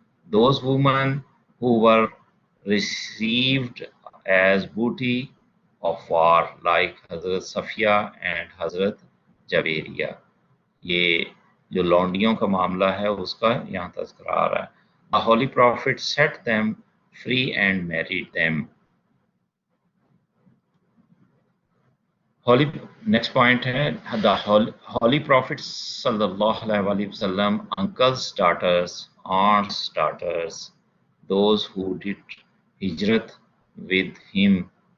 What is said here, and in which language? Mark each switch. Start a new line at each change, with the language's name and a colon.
English: Those women who were received as booty of war, like Hazrat Safiya and Hazrat Jaberiya.
Urdu: یہ جو لونڈیوں کا معاملہ ہے اس کا یہاں تذکرہ آ رہا ہے.
English: The Holy Prophet set them free and married them. Next point
Urdu: ہے,
English: the Holy Prophet sallallahu alaihi wasallam, uncles' daughters, aunts' daughters, those who did hijrat with him.